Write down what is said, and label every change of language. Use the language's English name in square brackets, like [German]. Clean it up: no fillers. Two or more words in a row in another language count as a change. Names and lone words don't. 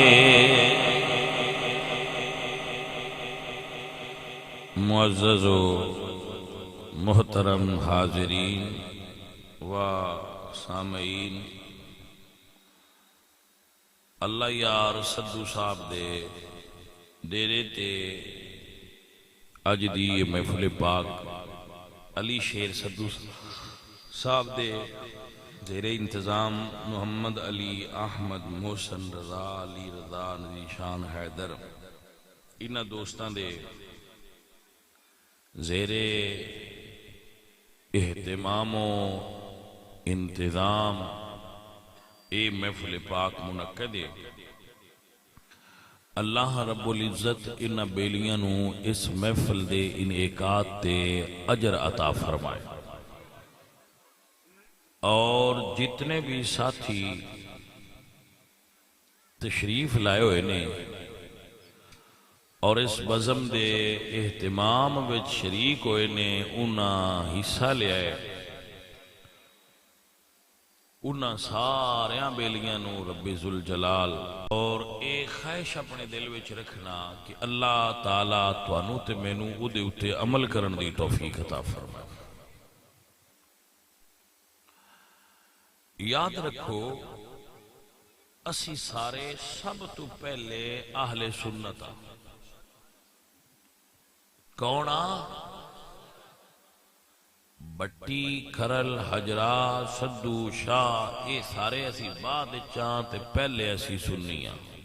[Punjabi] معزز و محترم حاضرین و سامعین اللہ یار سدھو صاحب دے ڈیرے تے اج دی محفل پاک علی شیر سدھو صاحب دے زیر انتظام محمد علی احمد محسن رضا علی رضا نذیر شان حیدر انہاں دوستاں دے زیر اہتمام و انتظام اے محفل پاک منعقد ہے۔ اللہ رب العزت ان بیلیاں نو اس محفل دے انعقاد تے اجر عطا فرمائے، [Urdu] اور جتنے بھی ساتھی [Punjabi] تشریف لائے ہوئے نے اور اس بزم دے اہتمام وچ شریک ہوئے نے، انہاں حصہ لیا ہے، انہاں ساریاں بیلیاں نو رب ذوالجلال اور ایک خواہش اپنے دل وچ رکھنا کہ اللہ تعالیٰ توانو تے مینوں او دے اتے عمل کرن دی توفیق عطا فرمائے۔ یاد رکھو اسی سارے سب تو پہلے اہل سنت کون آ؟ بٹی، کھرل، حجرا، سدو، شاہ، یہ سارے اسی بعد چاہاں تے پہلے اسی سنیاں۔